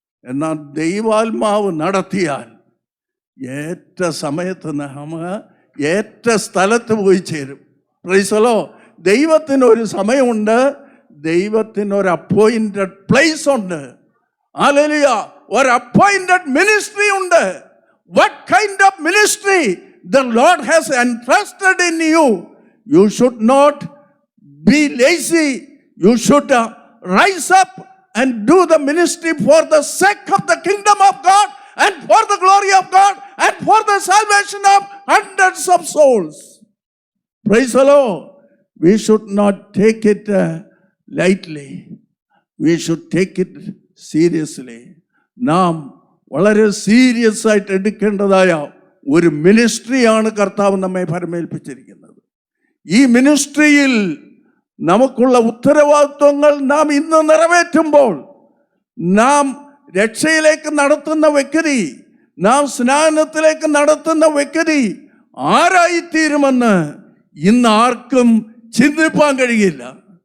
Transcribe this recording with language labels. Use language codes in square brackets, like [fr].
[ml] എന്നാൽ ദൈവാത്മാവ് നടത്തിയാൽ ഏറ്റ സമയത്ത് നാം ഏറ്റ സ്ഥലത്ത് പോയി ചേരും. [en] Praise the lord. [ml] ദൈവത്തിനൊരു സമയമുണ്ട്, ദൈവത്തിനൊരു അപ്പോയിന്റഡ് പ്ലേസ് ഉണ്ട്. ഹല്ലേലൂയ. ഒരു അപ്പോയിന്റഡ് മിനിസ്ട്രി ഉണ്ട്. [en] What kind of ministry the Lord has entrusted in you? You should not be lazy. You should rise up and do the ministry for the sake of the kingdom of God and for the glory of God and for the salvation of hundreds of souls. Praise the Lord. We should not take it lightly. We should take it seriously. [ml] നാം വളരെ serious ആയിട്ട് എടുക്കേണ്ടതായ ഒരു മിനിസ്ട്രിയാണ് കർത്താവ് നമ്മെ പരമേൽപ്പിച്ചിരിക്കുന്നത്. ഈ മിനിസ്ട്രിയിൽ നമുക്കുള്ള ഉത്തരവാദിത്വങ്ങൾ നാം ഇന്ന് നിറവേറ്റുമ്പോൾ, നാം രക്ഷയിലേക്ക് നടത്തുന്ന വ്യക്തി, നാം സ്നാനത്തിലേക്ക് നടത്തുന്ന വ്യക്തി ആരായിത്തീരുമെന്ന് ഇന്ന് ആർക്കും ചിന്തിപ്പാൻ കഴിയില്ല.